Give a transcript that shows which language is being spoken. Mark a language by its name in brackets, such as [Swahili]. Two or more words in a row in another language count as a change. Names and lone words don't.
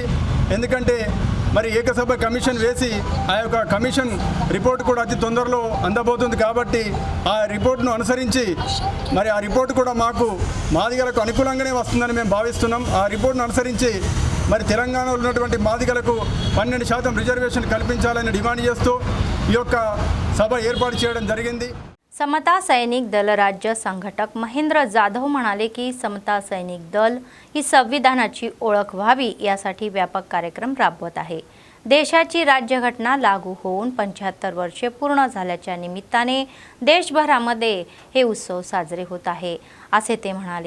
[Telugu] ఎందుకంటే మరి ఏకసభ కమిషన్ వేసి ఆ యొక్క కమిషన్ రిపోర్ట్ కూడా అతి తొందరలో అందబోతుంది కాబట్టి ఆ రిపోర్ట్ను అనుసరించి మరి ఆ రిపోర్ట్ కూడా మాకు మాదిగలకు అనుకూలంగానే వస్తుందని మేము భావిస్తున్నాం. ఆ రిపోర్ట్ను అనుసరించి మరి తెలంగాణలో ఉన్నటువంటి మాదిగలకు 12% రిజర్వేషన్ కల్పించాలని డిమాండ్ చేస్తూ ఈ యొక్క సభ ఏర్పాటు చేయడం జరిగింది. [Marathi] समता सैनिक दल राज्य संघटक महेंद्र जाधव म्हणाले की समता सैनिक दल ही संविधानाची ओळख व्हावी यासाठी व्यापक कार्यक्रम राबवत आहे. देशाची राज्यघटना लागू होऊन 75 वर्षे पूर्ण झाल्याच्या निमित्ताने देशभरामध्ये हे उत्सव साजरे होत आहे असे ते म्हणाले.